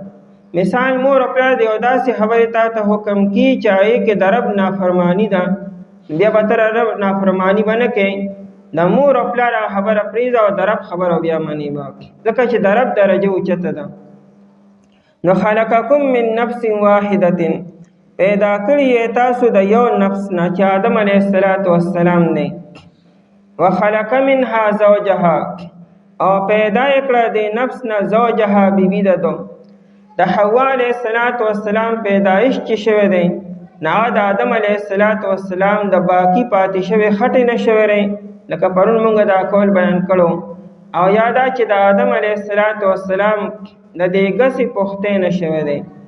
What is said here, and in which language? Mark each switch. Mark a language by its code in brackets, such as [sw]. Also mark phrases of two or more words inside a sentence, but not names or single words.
[ps] مثال مور او پلار د یو داسې خبرې تا ته حکم کی چې هغې کې د رب نافرماني ده، بیا به ته رب نافرماني به نه کوې، د مور او پلار هغه خبره پرېږده او د رب خبره بیا منې به، ځکه چې د رب درجه اوچته ده. [ar] نو خلقکم من نفس واحدة، [ps] پیدا کړي تاسو د یو نفس نه چې آدم علیه السلام دی. [ar] وخلق منها زوجها، [ps] او پیدا کړه د نفس نه زوجها بیبي ده. د حوا علیه السلام پیدایش چې شوی دی، نه د آدم علیه السلام د باقی پاتې شوی خټې نه شوی دی، لکه پرون موږ دا کول بیان کړو. او یادا چې د آدم علیه السلام د دې ګسې پختې نه شوی دی.